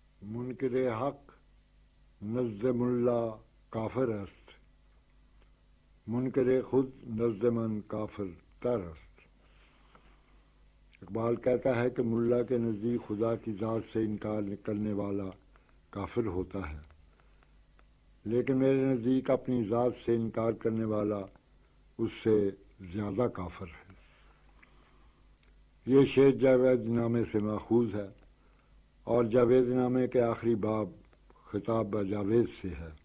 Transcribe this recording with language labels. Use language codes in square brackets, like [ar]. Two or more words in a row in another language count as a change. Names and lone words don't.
[fa] منکر حق نزد ملا کافر است، منکر خود نزد من کافر تر است۔ [ur] اقبال کہتا ہے کہ ملا کے نزدیک خدا کی ذات سے انکار کرنے والا کافر ہوتا ہے، لیکن میرے نزدیک اپنی ذات سے انکار کرنے والا اس سے زیادہ کافر ہے۔ یہ شعر جاوید نامے سے ماخوذ ہے اور جاوید نامے کے آخری باب خطاب با جاوید سے ہے۔